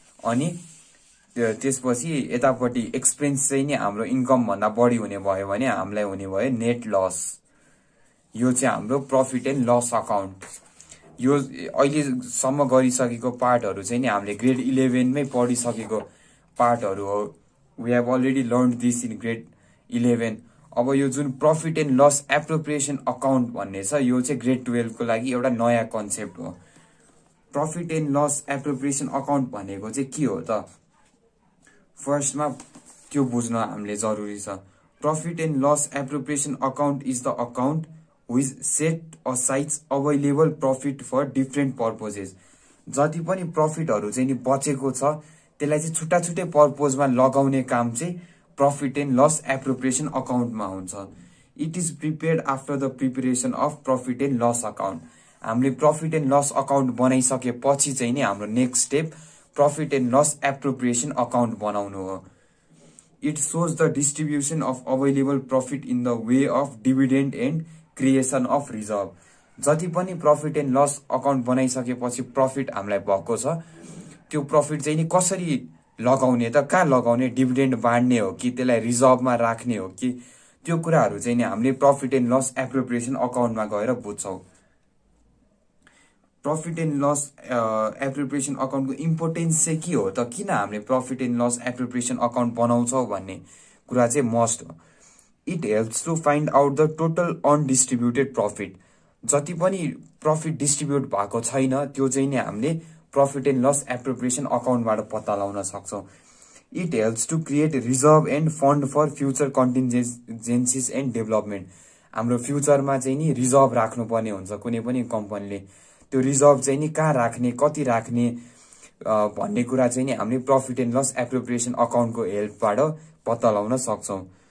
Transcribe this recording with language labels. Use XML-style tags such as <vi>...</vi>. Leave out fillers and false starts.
<ne>अनि त्यसपछि यतापट्टि एक्सपेन्स चाहिँ नि हाम्रो इन्कम भन्दा बढी हुने भयो भने हामीलाई हुने भयो नेट लस। यो चाहिँ हाम्रो प्रफिट एन्ड लस अकाउन्ट। यो अहिलेसम्म गरिसकेको पार्टहरू चाहिँ नि हामीले ग्रेड 11 मै पढिसकेको पार्टहरू हो।</ne> <en>We have already learn this in grade 11।</en> <ne>अब यो जुन profit and loss appropriation account भन्ने छ यो चाहिँ ग्रेड 12 को लागि एउटा नयाँ कन्सेप्ट हो। Profit and loss appropriation account भनेको चाहिँ के हो त? फर्स्टमा त्यो बुझ्न हामीले जरुरी छ।</ne> <en>Profit and loss appropriation account is the account which set aside available profit for different purposes।</en> <ne>जति पनि प्रफिटहरु चाहिँ नि बचेको छ त्यसलाई चाहिँ छुट्टा छुट्टै पर्पजमा लगाउने काम चाहिँ प्रफिट एन्ड लस एप्रोप्रिएसन अकाउन्टमा हुन्छ।</ne> <en>It is prepared after the preparation of profit and loss account.</en> <ne>हामीले प्रफिट एन्ड लस अकाउन्ट बनाइसकेपछि चाहिँ नि हाम्रो next step profit and loss appropriation account बनाउनु हो।</ne> <en>It shows the distribution of available profit in the way of dividend and creation of reserve.</en> <ne>जति पनि profit and loss account बनाइसकेपछि profit हामीलाई भएको छ त्यो प्रफिट चाहिँ नि कसरी लगाउने त, कहाँ लगाउने, डिभिडेन्ड बाँड्ने हो कि त्यसलाई रिजर्भमा राख्ने हो कि, त्यो कुराहरू चाहिँ नि हामीले प्रफिट एन्ड लस एप्रोप्रिएसन अकाउन्टमा गएर बुझ्छौँ। Profit and loss appropriation अकाउन्टको importance चाहिँ के हो त, किन हामीले profit and loss appropriation account बनाउँछौँ भन्ने कुरा चाहिँ मस्ट हो।</ne> <en>It helps to find out the total undistributed profit.</en> <ne>जति पनि प्रफिट डिस्ट्रिब्युट भएको छैन त्यो चाहिँ नि हामीले प्रफिट एन्ड लस एप्रोप्रिएसन अकाउन्टबाट पत्ता लगाउन सक्छौँ।</ne> <en>It helps to create reserve and fund for future contingencies and development.</en> <ne>हाम्रो फ्युचरमा चाहिँ नि रिजर्भ राख्नुपर्ने हुन्छ कुनै पनि कम्पनीले, त्यो रिजर्भ चाहिँ नि कहाँ राख्ने, कति राख्ने भन्ने कुरा चाहिँ नि हामीले प्रफिट एन्ड लस एप्रोप्रिएसन अकाउन्टको हेल्पबाट पत्ता लगाउन सक्छौँ।</ne>